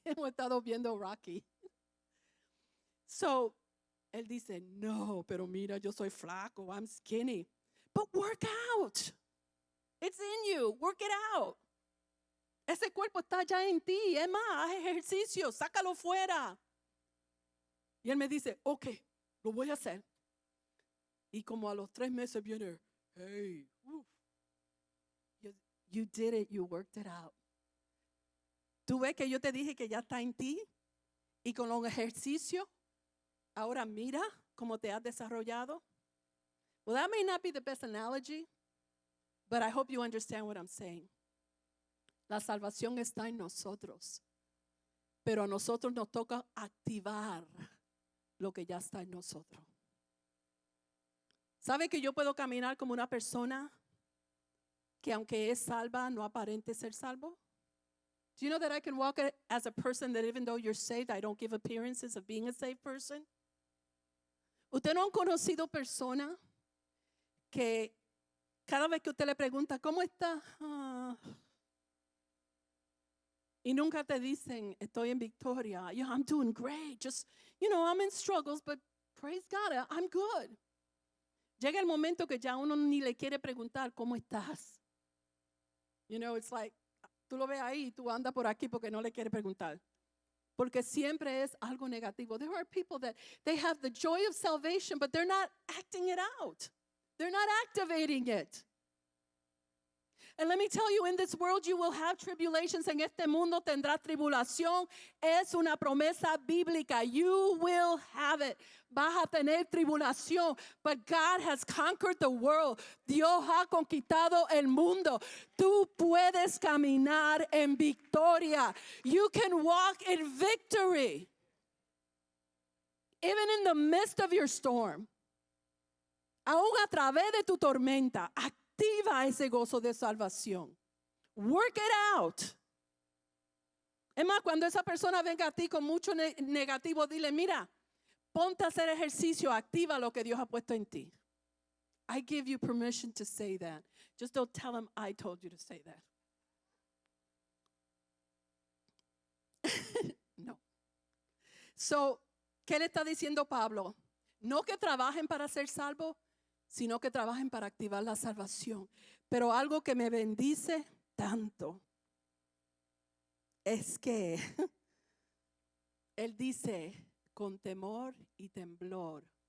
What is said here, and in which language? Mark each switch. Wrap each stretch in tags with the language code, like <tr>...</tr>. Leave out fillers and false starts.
<es>Hemos estado viendo Rocky. So, él dice, no, pero mira, yo soy flaco,</es> <en>I'm skinny. But work out. It's in you. Work it out.</en> <es>Ese cuerpo está ya en ti. Es más, haz ejercicio, sácalo fuera. Y él me dice, okay, lo voy a hacer. Y como a los 3 meses viene,</es> <en>hey, you did it, you worked it out.</en> <es>Tú ves que yo te dije que ya está en ti y con los ejercicios, ahora mira cómo te has desarrollado.</es> <en>Well, that may not be the best analogy, but I hope you understand what I'm saying.</en> <es>La salvación está en nosotros, pero a nosotros nos toca activar lo que ya está en nosotros. ¿Sabe que yo puedo caminar como una persona que aunque es salva, no aparente ser salvo?</es> <en>Do you know that I can walk as a person that even though you're saved, I don't give appearances of being a saved person?</en> <es>¿Usted no ha conocido personas que cada vez que usted le pregunta, ¿cómo está? Y nunca te dicen, estoy en victoria.</es> <en>Yeah, I'm doing great. Just, I'm in struggles, but praise God, I'm good.</en> <es>Llega el momento que ya uno ni le quiere preguntar, ¿cómo estás?</es> <en>It's like,</en> <es>tú lo ves ahí y tú andas por aquí porque no le quieres preguntar. Porque siempre es algo negativo.</es> <en>There are people that they have the joy of salvation, but they're not acting it out. They're not activating it. And let me tell you, in this world you will have tribulations.</en> <es>En este mundo tendrás tribulación. Es una promesa bíblica.</es> <en>You will have it.</en> <es>Vas a tener tribulación.</es> <en>But God has conquered the world.</en> <es>Dios ha conquistado el mundo. Tú puedes caminar en victoria.</es> <en>You can walk in victory. Even in the midst of your storm.</en> <es>Aún a través de tu tormenta. Activa ese gozo de salvación.</es> <en>Work it out.</en> <es>Es más, cuando esa persona venga a ti con mucho negativo, dile, mira, ponte a hacer ejercicio, activa lo que Dios ha puesto en ti.</es> <en>I give you permission to say that. Just don't tell him I told you to say that. No. So,</en> <es>¿qué le está diciendo Pablo? No que trabajen para ser salvos, sino que trabajen para activar la salvación. Pero algo que me bendice tanto es que él dice, con temor y temblor.</es>